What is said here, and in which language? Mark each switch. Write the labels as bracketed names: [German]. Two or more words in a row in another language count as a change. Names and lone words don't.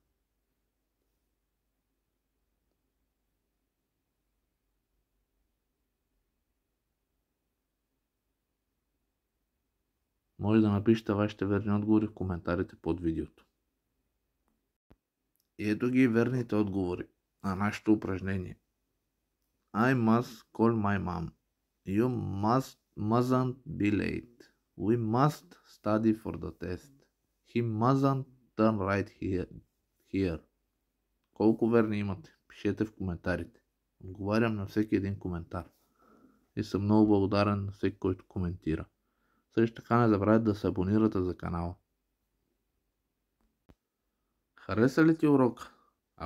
[Bulgarian] Може да напишете вашите верни отговори в коментарите под видеото. И ето ги верните отговори на нашето упражнение. [English] I must call my mom. You mustn't be late. We must study for the test. He mustn't turn right here. [Bulgarian] Колко верни имате? Пишете в коментарите. Отговарям на всеки един коментар. И съм много благодарен на всеки, който коментира. Също така не забравяйте да се абонирате за канала. Хареса ли ти урока?